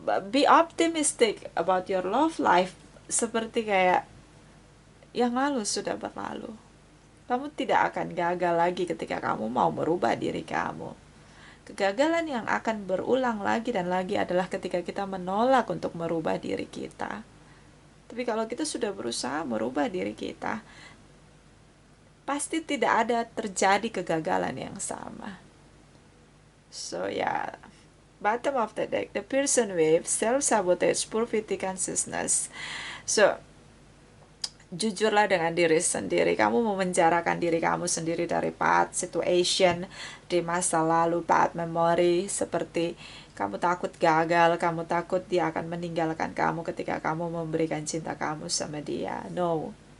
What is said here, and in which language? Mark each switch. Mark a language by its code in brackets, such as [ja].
[en] Be optimistic about your love life. [id] Seperti kayak yang lalu sudah berlalu. Kamu tidak akan gagal lagi ketika kamu mau merubah diri kamu. Kegagalan yang akan berulang lagi dan lagi adalah ketika kita menolak untuk merubah diri kita. Tapi kalau kita sudah berusaha merubah diri kita, pasti tidak ada terjadi kegagalan yang sama. [en] So yeah, bottom of the deck, the person with self-sabotage, poor consciousness. So, [id] jujurlah dengan diri sendiri. Kamu memenjarakan diri kamu sendiri dari [en] past situation [id] di masa lalu, [en] past memory, [id] seperti kamu takut gagal, kamu takut dia akan meninggalkan kamu ketika kamu memberikan cinta kamu sama dia. [en] No.